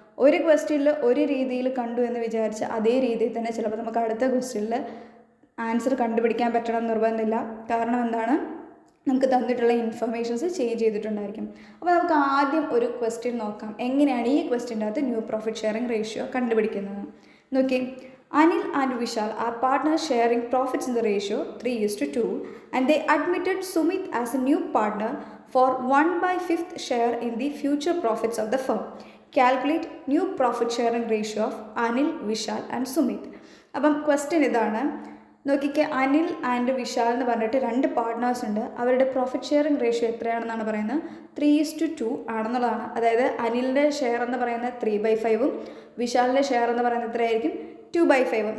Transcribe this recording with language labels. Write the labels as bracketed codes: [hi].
[ml] ഒരു ക്വസ്റ്റ്യനിൽ ഒരു രീതിയിൽ കണ്ടു എന്ന് വിചാരിച്ച് അതേ രീതിയിൽ തന്നെ ചിലപ്പോൾ നമുക്ക് അടുത്ത ക്വസ്റ്റ്യനിൽ ആൻസർ കണ്ടുപിടിക്കാൻ പറ്റണം എന്ന് നിർബന്ധമില്ല. കാരണം എന്താണ്, നമുക്ക് തന്നിട്ടുള്ള ഇൻഫർമേഷൻസ് ചേഞ്ച് ചെയ്തിട്ടുണ്ടായിരിക്കും. അപ്പോൾ നമുക്ക് ആദ്യം ഒരു ക്വസ്റ്റ്യൻ നോക്കാം, എങ്ങനെയാണ് ഈ ക്വസ്റ്റ്യൻ്റെ അകത്ത് ന്യൂ പ്രോഫിറ്റ് ഷെയറിംഗ് റേഷ്യോ കണ്ടുപിടിക്കുന്നത്. നോക്കി, [en] Anil and Vishal are partners sharing profits in the ratio 3:2 and they admitted Sumit as a new partner for 1/5 share in the future profits of the firm. Calculate new profit sharing ratio of Anil, Vishal and Sumit. [ml] അപ്പം question ഇതാണ്, നോക്കിക്കെ, Anil and Vishal എന്ന് പറഞ്ഞിട്ട് 2 partners ഉണ്ട്. അവരുടെ profit sharing ratio എത്രയാണെന്നാണ് പറയുന്നത്, 3:2 ആണെന്നുള്ളതാണ്. അതായത് അനിലിൻ്റെ share എന്ന് പറയുന്നത് 3/5 വിശാലിൻ്റെ ഷെയർ എന്ന് പറയുന്നത് എത്രയായിരിക്കും, 2/5.